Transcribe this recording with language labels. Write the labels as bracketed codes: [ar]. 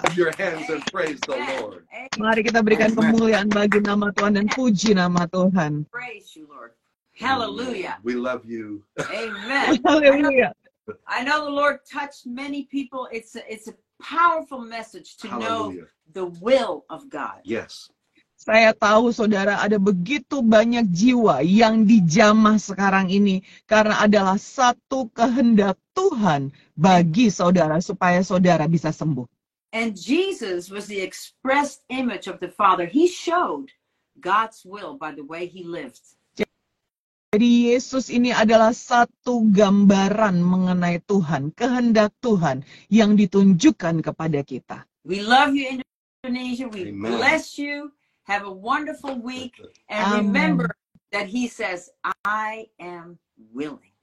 [en] Clap your hands and praise the Lord. [id] Mari kita berikan kemuliaan bagi nama Tuhan dan puji nama Tuhan. [en] Praise you, Lord. Hallelujah. We love you. Amen. [id] Haleluya. [en] I know the Lord touched many people. It's a powerful message to know Hallelujah. the will of God. Yes. [id] Saya tahu saudara ada begitu banyak jiwa yang dijamah sekarang ini karena adalah satu kehendak Tuhan bagi saudara supaya saudara bisa sembuh. [en] And Jesus was the expressed image of the Father. He showed God's will by the way he lived. [id] Jadi Yesus ini adalah satu gambaran mengenai Tuhan, kehendak Tuhan yang ditunjukkan kepada kita. [en] We love you, Indonesia. We Amen. bless you. Have a wonderful week. And Amen. remember, that he says, I am willing.